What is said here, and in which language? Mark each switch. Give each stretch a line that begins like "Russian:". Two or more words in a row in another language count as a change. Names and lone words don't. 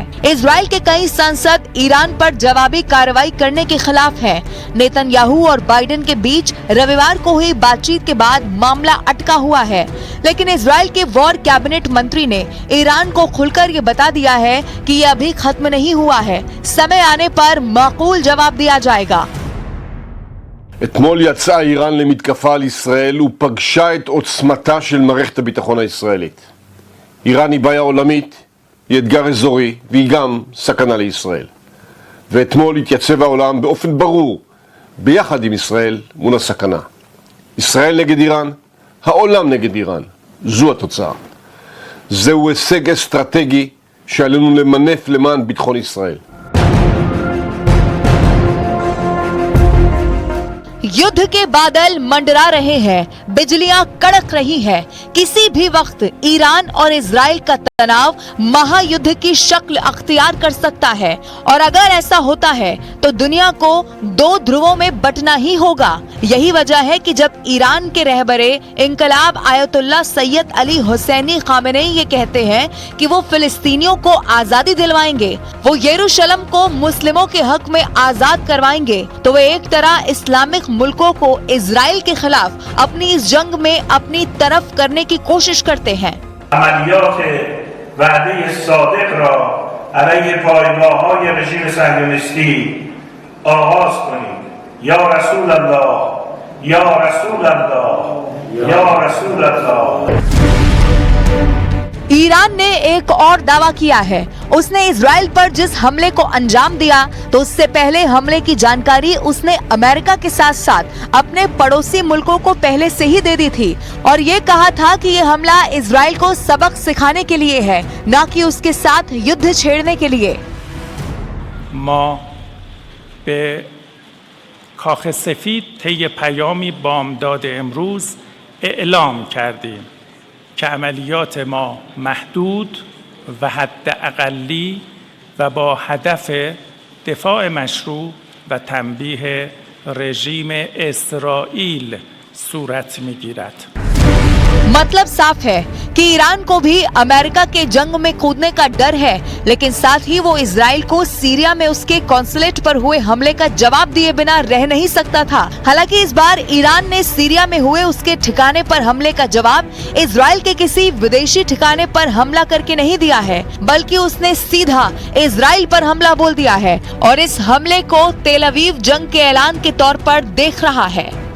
Hindi: इजराइल के कई सांसद ईरान पर जवाबी कार्रवाई करने के खिलाफ हैं। नेतन्याहू और बाइडेन के बीच रविवार को हुई बातचीत के बाद मामला अटका हुआ है, लेकिन इजराइल के
English: war cabinet
Hindi: मंत्री ने ईरान को खुलकर ये बता दिया है कि ये अभी खत्म नहीं हुआ है, समय आने पर माकूल जवाब दिया जाएगा।
Hebrew: אתמול יצאה איראן למתקפה על ישראל ופגשה את עוצמתה של מערכת הביטחון הישראלית. איראן היא בעיה עולמית, היא אתגר אזורי והיא גם סכנה לישראל. ואתמול התייצב העולם באופן ברור ביחד עם ישראל מול הסכנה. ישראל נגד איראן, העולם נגד איראן. זו התוצאה. זהו הישג אסטרטגי שעלינו למנף למען ביטחון ישראל.
Hindi: युद्ध के बादल मंडरा रहे हैं, बिजलियां कड़क रही हैं। किसी भी वक्त ईरान और इजराइल का तनाव महायुद्ध की शक्ल अख्तियार कर सकता है, और अगर ऐसा होता है तो दुनिया को दो ध्रुवों में बंटना ही होगा। यही वजह है कि जब ईरान के रहबरे इंकलाब आयतुल्लाह सैयद अली हुसैनी खामेनेई ये कहते हैं कि वो फिलिस्तीनियों को आजादी दिलवाएंगे, वो यरूशलेम को मुस्लिमों के हक में आजाद करवाएंगे, तो वे एक तरह इस्लामिक मुल्कों को इजराइल के खिलाफ अपनी इस जंग में अपनी तरफ करने की कोशिश करते हैं।
Persian: عملیات وعده صادق را علیه پایگاه‌های رژیم صهیونیستی آغاز کنید.
Arabic: یا رسول الله، یا رسول الله، یا رسول الله.
Hindi: ईरान ने एक और दावा किया है। उसने इजराइल पर जिस हमले को अंजाम दिया, तो उससे पहले हमले की जानकारी उसने अमेरिका के साथ साथ अपने पड़ोसी मुल्कों को पहले से ही दे दी थी, और ये कहा था कि ये हमला इजराइल को सबक सिखाने के लिए है, न कि उसके साथ युद्ध छेड़ने के लिए।
Persian: ما به کاخ سفید طی پیامی بامداد امروز اعلام کردیم که عملیات ما محدود و حداقلی و با هدف دفاع مشروع و تنبیه رژیم اسرائیل صورت می‌گیرد.
Hindi: मतलब साफ है कि ईरान को भी अमेरिका के जंग में कूदने का डर है, लेकिन साथ ही वो इजराइल को सीरिया में उसके कॉन्सुलेट पर हुए हमले का जवाब दिए बिना रह नहीं सकता था। हालांकि इस बार ईरान ने सीरिया में हुए उसके ठिकाने पर हमले का जवाब इजराइल के किसी विदेशी ठिकाने पर हमला करके नहीं दिया है, बल्कि उसने सीधा इजराइल पर हमला बोल दिया है, और इस हमले को तेल अवीव जंग के ऐलान के तौर पर देख रहा है।